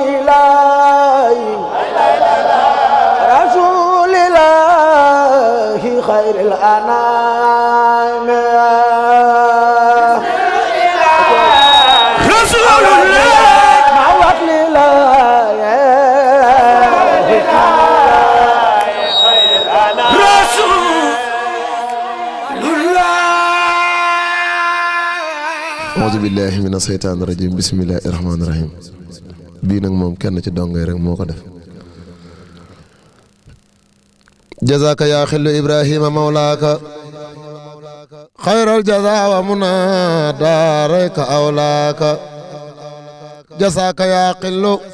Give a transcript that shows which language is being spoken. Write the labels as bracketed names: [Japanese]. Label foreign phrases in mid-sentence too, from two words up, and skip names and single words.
[Arabic] الله رسول الله خير الأنام رسول الله معوض لله أعوذ بالله من الشيطان الرجيم بسم الله الرحمن الرحيم [Wolof] bii nag moom kenn ci dongay rek moo ko def [Arabic] جزاك يا خل إبراهيم مولاك خير الجزاء ومنى داريك أولاك جزاك يا خل